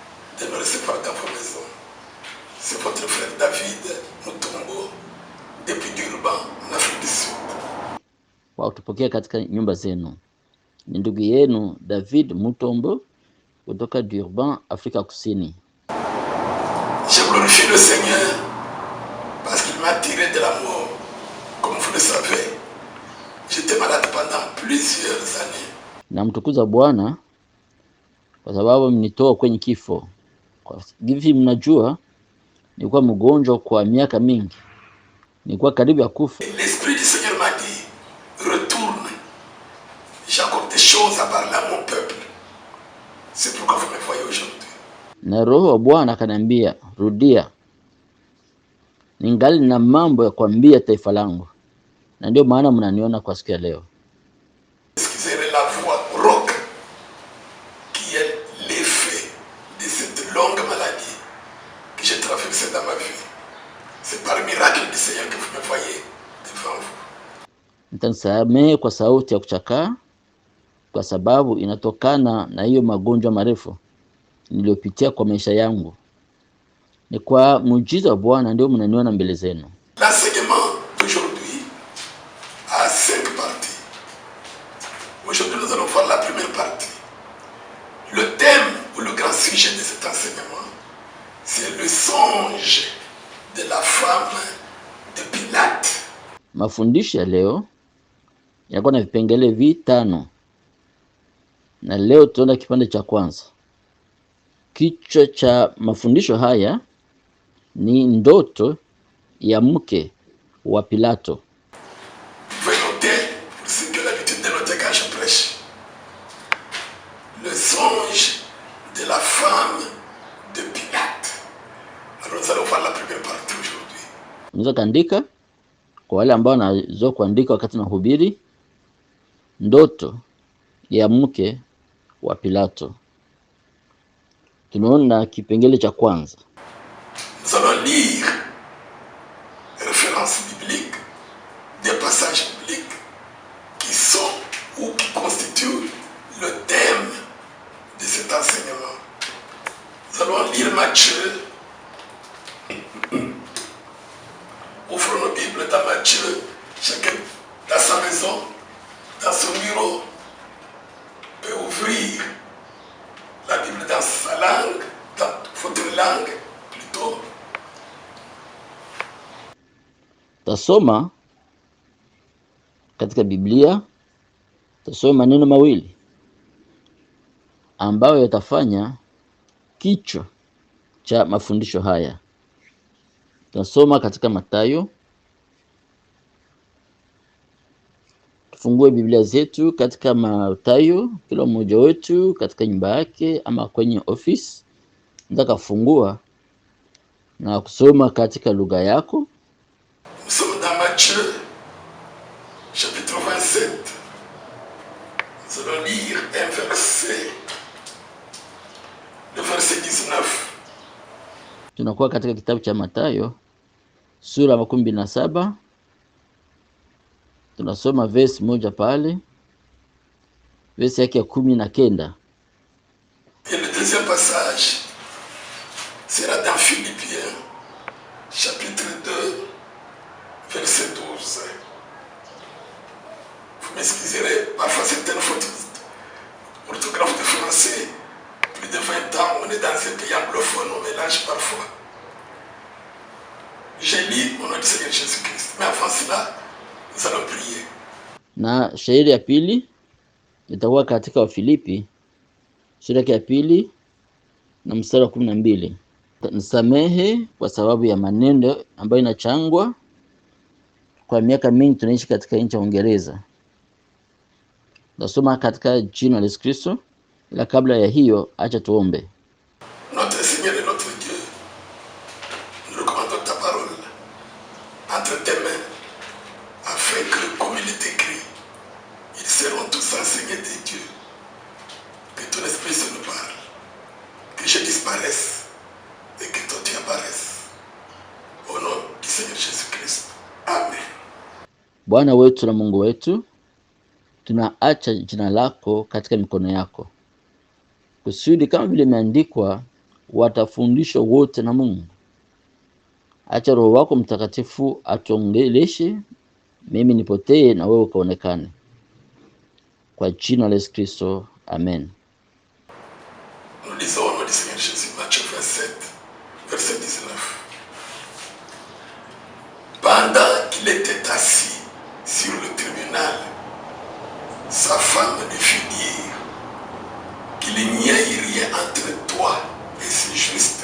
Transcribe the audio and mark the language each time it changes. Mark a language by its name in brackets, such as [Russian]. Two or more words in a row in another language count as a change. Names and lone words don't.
[Swahili] Kwa kutupokea katika nyumba zenu. Ni ndugu yenu David Mutombo kutoka Durban, Afrika Kusini. [French] Je glorifie le Seigneur parce qu'il m'a tiré de la mort. Comme vous le savez, j'étais malade pendant plusieurs années. [Swahili] Namtukuza Bwana kwa sababu mnitoa kwenye kifo. Kwa hivi mnajua nilikuwa mgonjwa kwa miaka mingi. Nilikuwa karibu ya kufa. [French] L'esprit du Seigneur m'a dit retourne. J'ai encore des choses à parler à mon peuple. C'est pourquoi vous me voyez aujourd'hui. [Swahili] Na Roho wa Bwana akaniambia rudia, ningali na mambo ya kuambia taifa langu, na ndio maana mnaniona kwa siku ya leo. [French] Excusez la voix rauque qui est l'effet de cette longue maladie que j'ai traversée dans ma vie. C'est par miracle du Seigneur que vous me voyez devant vous. [Swahili] Mtanisamehe kwa sauti ya kuchakaa, kwa sababu inatokana na hiyo magonjwa marefu niliyopitia kwa maisha yangu. Ni kwa muujiza wa Bwana ndio mnaniona mbele zenu. [French] L'enseignement d'aujourd'hui a 5 parties. Aujourd'hui, nous allons voir la première partie. Le thème ou le grand sujet de cet enseignement, c'est le songe de la femme de Pilate. [Swahili] Mafundisho ya leo yanakuwa na vipengele vitano. Na leo tutaona kipande cha kwanza. Kichwa cha mafundisho haya ni ndoto ya mke wa Pilato. [French] Vous notez, c'est que l'habitude de noter quand je prêche. Le songe de la femme de Pilate. Alors nous allons voir la première partie aujourd'hui. [Swahili] Unaweza kuandika kwa wale ambao wanazoea kuandika wakati nahubiri. Ndoto ya mke wa Pilato. Tunaona kipengele cha kwanza. [French] Nous allons lire des références bibliques, des passages bibliques qui sont ou qui constituent le thème de cet enseignement. Nous allons lire Matthieu. Ouvrons nos Bibles dans Matthieu, chacun dans sa maison, dans son bureau, peut ouvrir la Bible dans sa langue, dans votre langue plutôt. [Swahili] Tasoma katika Biblia, tasoma maneno mawili ambayo yatafanya kichwa cha mafundisho haya. Tasoma katika Mathayo. Tufungue Biblia zetu katika Mathayo, kila mmoja wetu katika nyumba yake ama kwenye office. Nataka kufungua na kusoma katika lugha yako. [French] Nous sommes dans Matthieu, chapitre 27. Nous allons lire un verset, le verset 19. [Swahili] Tunakuwa katika kitabu cha Mathayo, sura 17. Tunasoma verse moja pale, verse yake ya 19. [French] Et le deuxième passage sera dans Philippiens, chapitre 2, verset 12. Vous m'excuserez, parfois certaines fautes orthographe de français, plus de 20 ans, on est dans un pays anglophone, on mélange parfois. J'ai lu au nom du Seigneur Jésus-Christ, mais avant cela, nous allons prier. [Swahili] Na shairi ya pili itakuwa katika Wafilipi sura ya pili na mstari wa 12. Nisamehe kwa sababu ya maneno ambayo inachangwa. Kwa miaka mingi tunaishi katika nchi ya Uingereza. Nasoma katika jina la Yesu Kristo, ila kabla ya hiyo acha tuombe. [French] Notre Seigneur et notre Dieu, nous recommandons ta parole entre tes mains, afin que, comme il est écrit, ils seront tous enseignés de Dieu. Que ton esprit se nous parle, que je disparaisse et que toi tu apparaisses. Au nom du Seigneur Jésus-Christ. Amen. [Swahili] Bwana wetu na Mungu wetu, tunaacha jina lako katika mikono yako, kusudi kama vile imeandikwa, watafundishwa wote na Mungu. Acha Roho wako Mtakatifu atongeleshe, mimi nipotee na wewe ukaonekane. Kwa jina la Yesu Kristo, amen. [French] Nous lisons au nom du Seigneur Jésus, Matthieu 27, verset 19. Pendant qu'il était assis sur le tribunal, sa femme lui fit dire qu'il n'y a rien entre toi et ce juste.